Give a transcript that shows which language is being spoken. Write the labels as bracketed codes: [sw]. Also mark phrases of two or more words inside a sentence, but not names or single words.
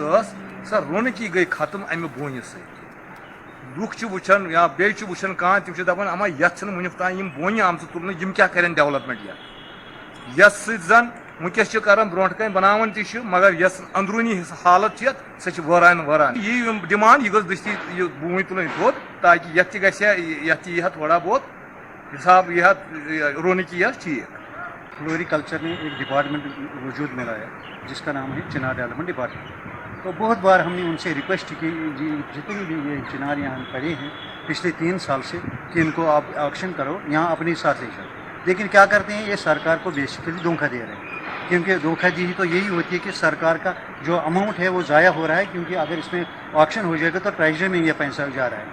[ks] سا رونقی گئی ختم امہ بونہ سۭتۍ لُکھ چھِ وٕچھان یا بیٚیہِ چھِ وٕچھان کانٛہہ تِم چھِ دپان اما یتھ چھنہٕ ونیُک تام یِم بونہِ آمژٕ تُلنہٕ یِم کیاہ کرن ڈیولپمنٹ یتھ سۭتۍ زن ونکس کران برونٛٹھ کن بناوان تہِ چھِ مگر یس اندرونی حالت چھِ سۄ چھِ وٲران یی ڈِمانڈ یہِ گٔژھ دٔستی یہِ بوٗنۍ تُلٕنۍ تھوٚد تاکہِ یتھ تہِ گژھِ ہا یتھ تہِ یی ہا [ur] تھوڑا بہت [ks] حساب یی ہا رونقی یی ہا ٹھیک [ur] فلوریکلچر میں ایک ڈپارٹمنٹ وجود میں لایا جس کا نام ہے چنار ڈیولپمنٹ ڈپارٹمنٹ. تو بہت بار ہم نے ان سے ریکویسٹ کی جتنے بھی یہ چنار یہاں پڑے ہیں پچھلے 3 سال سے کہ ان کو آپ آکشن کرو یہاں اپنے ساتھ لے جاؤ. لیکن کیا کرتے ہیں یہ سرکار کو بیسیکلی دھوکہ دے رہے ہیں کیونکہ دھوکہ دی تو یہی ہوتی ہے کہ سرکار کا جو اماؤنٹ ہے وہ ضائع ہو رہا ہے کیونکہ اگر اس میں آکشن ہو جائے گا تو ٹریجری میں یہ پیسہ جا رہا ہے.